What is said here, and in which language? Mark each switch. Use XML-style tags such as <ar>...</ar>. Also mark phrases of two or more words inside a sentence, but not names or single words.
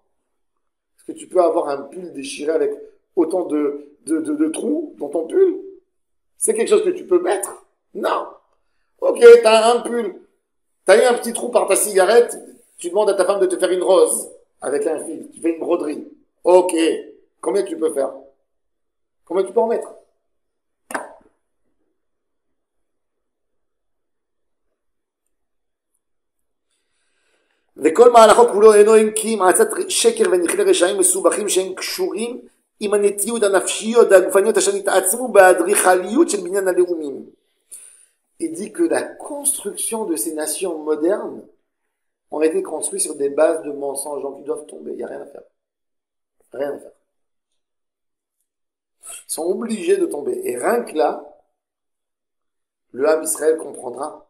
<fr>Est-ce que tu peux avoir un pull déchiré avec autant de trous dans ton pull? C'est quelque chose que tu peux mettre? Non. Ok, t'as un pull. T'as eu un petit trou par ta cigarette. Tu demandes à ta femme de te faire une rose avec un fil. Tu fais une broderie. Ok. Combien tu peux faire? Combien tu peux en mettre?</fr> <he>וכל מהלכו כולו אינו אם כי מעצת שקר ונכלי רשעים מסובכים שהם קשורים עם הנטיות הנפשיות והגופניות אשר נתעצמו באדריכליות של בניין הלאומים.</he> <fr>Il dit que la construction de ces nations modernes ont été construites sur des bases de mensonges, donc ils doivent tomber, il n'y a rien à faire. Rien à faire. Ils sont obligés de tomber. Et rien que là, le Ham Israël comprendra.</fr>